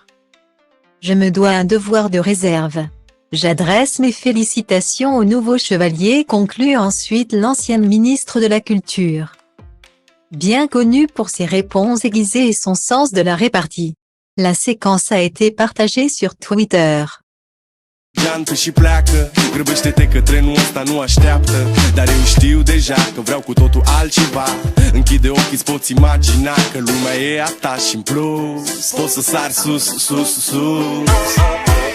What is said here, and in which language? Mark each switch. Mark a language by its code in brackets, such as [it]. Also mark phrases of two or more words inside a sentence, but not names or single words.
[fr] Je me dois un devoir de réserve. J'adresse mes félicitations au nouveau chevalier, conclut ensuite l'ancienne ministre de la Culture. Bien connue pour ses réponses aiguisées et son sens de la répartie. La séquence a été partagée sur Twitter. [ro] Geantă și pleacă, grăbește-te că trenul ăsta nu așteaptă. Dar eu știu deja că vreau cu totul altceva. Închide ochii, îți poți imagina că lumea e a ta și în plus poți să sari sus, sus, sus.